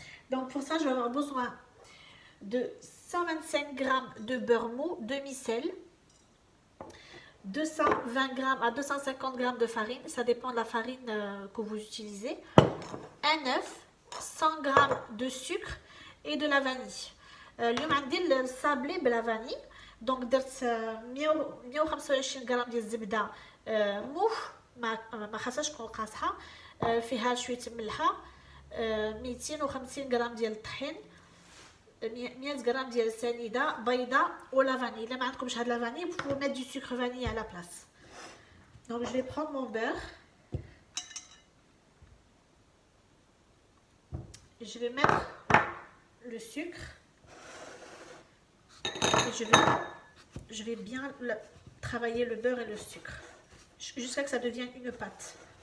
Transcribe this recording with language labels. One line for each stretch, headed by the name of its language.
French: Donc pour ça, je vais avoir besoin de 125 g de beurre mou, demi-sel, 220 g à 250 g de farine, ça dépend de la farine que vous utilisez, un œuf, 100 g de sucre et de la vanille.
Arabic: اليوم عندي الصابلي بلا فاني دونك درت 125 غرام ديال الزبده موف ما خاصهاش تكون قاصحه فيها شويه ملحه 250 غرام ديال الطحين 100 غرام ديال السنيده بيضه ولا فاني الا ما عندكمش هاد لا فاني
French: vous pouvez mettre du sucre vanille à la place. Donc je vais prendre mon beurre, je vais mettre le sucre et je vais bien travailler le beurre et le sucre jusqu'à ce que ça devienne une pâte.